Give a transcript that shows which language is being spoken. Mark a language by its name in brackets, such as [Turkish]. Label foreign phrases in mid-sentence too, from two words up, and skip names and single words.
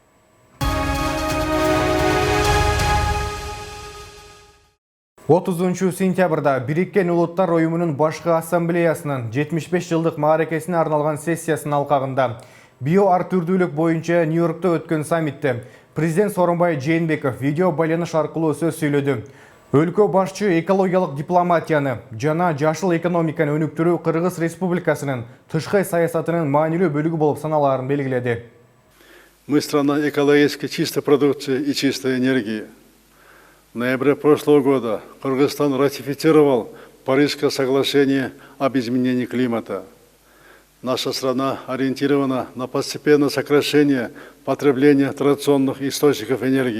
[Kyrgyz] 30 сентябрда Бириккен Улуттар Уюмунун башкы ассамблеясынын 75 жылдык мааракесине арналган сессиясынын алкагында биоар түрдүүлүк боюнча Нью-Йоркто өткөн саммитте президент Сооронбай Жээнбеков видео байланыш аркылуу сөз сүйлөдү. Өлкө башчы экологиялык дипломатияны жана жашыл экономиканы өнүктүрүү Кыргыз Республикасынын тышкы саясатынын маанилүү бөлүгү болуп саналаарын белгиледи. [Russian] Мы страна экологически чистой продукции и чистой энергии. В ноябре прошлого года Кыргызстан ратифицировал Парижское соглашение об изменении климата. Наша страна ориентирована на постепенное сокращение потребления традиционных источников энергии.